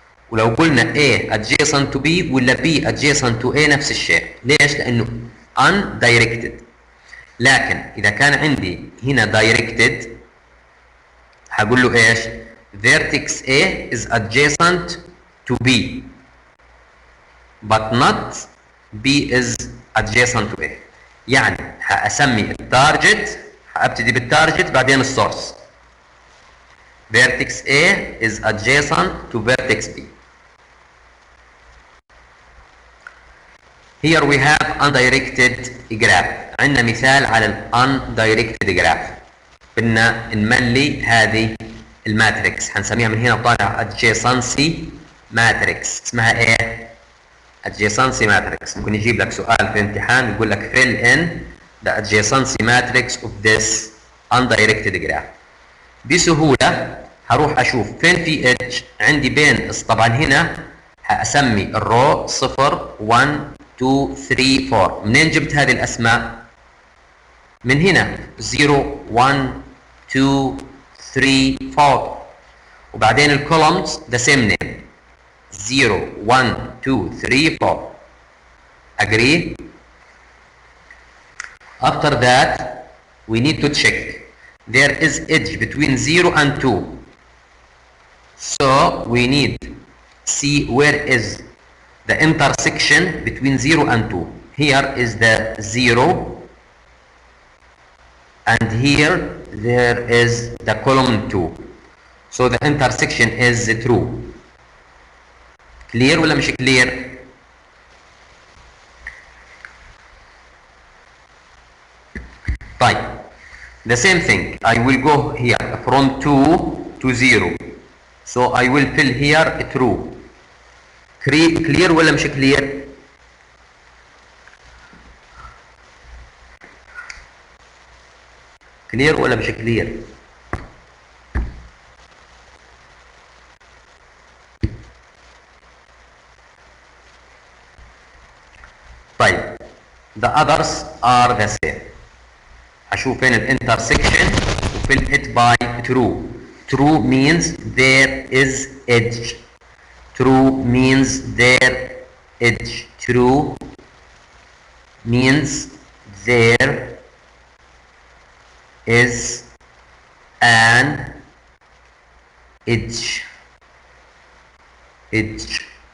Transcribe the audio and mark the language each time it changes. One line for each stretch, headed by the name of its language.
Arabic: ولو قلنا
English: A adjacent to B
Arabic: ولا
English: B adjacent to A
Arabic: نفس الشيء. ليش؟ لأنه undirected. لكن إذا كان عندي هنا directed هقول له ايش؟
English: vertex A is adjacent to B but not B is adjacent to A.
Arabic: يعني هأسمي التارجت، هأبتدي بالتارجت بعدين السورس.
English: vertex A is adjacent to vertex B. Here we have undirected graph.
Arabic: عندنا مثال على ال undirected graph. بدنا نملي هذه الماتريكس، هنسميها من هنا طالع adjacency matrix. اسمها ايه؟ adjacency matrix. ممكن يجيب لك سؤال في امتحان يقول لك
English: fill in the adjacency matrix of this undirected graph.
Arabic: بسهولة هروح اشوف فين في edge عندي بين. طبعا هنا هاسمي الرو 0 1 2 3 4. منين جبت هذه الاسماء؟ من هنا 0 1 2 3 4 وبعدين الكولومز
English: the same name
Arabic: 0 1 2 3 4.
English: agree? After that we need to check there is edge between 0 and 2, so we need see where is the intersection between 0 and 2. Here is the 0 and here there is the column 2, so the intersection is true. clear
Arabic: ولا مش
English: clear؟
Arabic: طيب
English: the same thing I will go here from 2 to 0, so I will fill here true.
Arabic: clear ولا مش clear؟ كلير ولا مش كلير؟
English: the others are the same.
Arabic: هشوف فين الانترسكشن وفين
English: it by true. True means there is edge. True means there edge. True means there is an edge. Edge.